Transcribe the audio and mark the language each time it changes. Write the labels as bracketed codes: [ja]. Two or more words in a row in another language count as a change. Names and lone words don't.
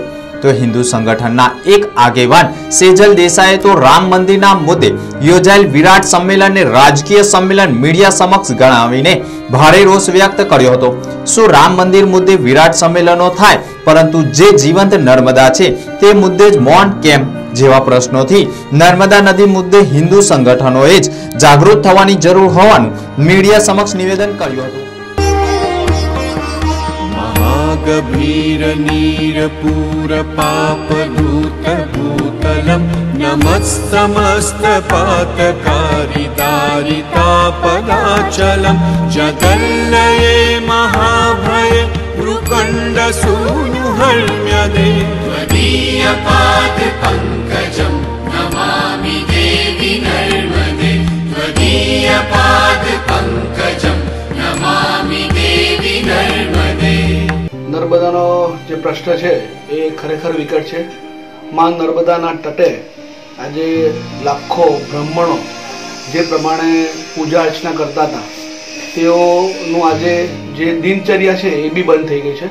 [gu] તો હિન્દુ સંગઠનના એક આગેવાન સેજલ દેસાઈએ તો રામ મંદિરના મુદ્દે યોજાયેલ વિરાટ સંમેલનને રાજકીય સંમેલન મીડિયા સમક્ષ ગણાવીને ભારે રોષ વ્યક્ત કર્યો હતો. શું રામ મંદિર મુદ્દે વિરાટ સંમેલનો થાય પરંતુ જે જીવંત નર્મદા છે તે મુદ્દે જ મૌન કેમ જેવા પ્રશ્નોથી નર્મદા નદી મુદ્દે હિન્દુ સંગઠનોએ જ જાગૃત થવાની જરૂર હોવાનું મીડિયા સમક્ષ નિવેદન કર્યું હતું. [sa] गभीर नीर पूर पाप धूत भूतलम नमस्तमस्त पातकारी दारितापदाचलम जगन्नये महाभय मृकंड सूनुहर्म्यदे त्वदीय पाद पंकजम नमामि देवी नर्मदे त्वदीय पाद पंकजम नमामि देवी नर्मदे. [gu] નર્મદાનો જે પ્રશ્ન છે એ ખરેખર વિકટ છે. માં નર્મદાના તટે આજે લાખો બ્રાહ્મણો જે પ્રમાણે પૂજા અર્ચના કરતા હતા તેઓનું આજે જે દિનચર્યા છે એ બી બંધ થઈ ગઈ છે.